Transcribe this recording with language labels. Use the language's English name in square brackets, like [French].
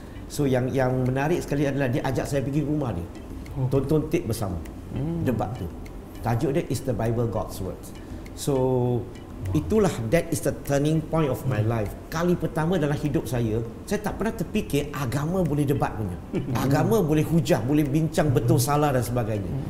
[Malay] So yang menarik sekali adalah dia ajak saya pergi rumah dia, tonton tape bersama debat tu. Tajuk dia [English] is the Bible God's Word. [Malay] So itulah, [English] that is the turning point of my life. [Malay] Kali pertama dalam hidup saya tak pernah terfikir agama boleh debat punya. Agama boleh hujah, boleh bincang betul salah dan sebagainya.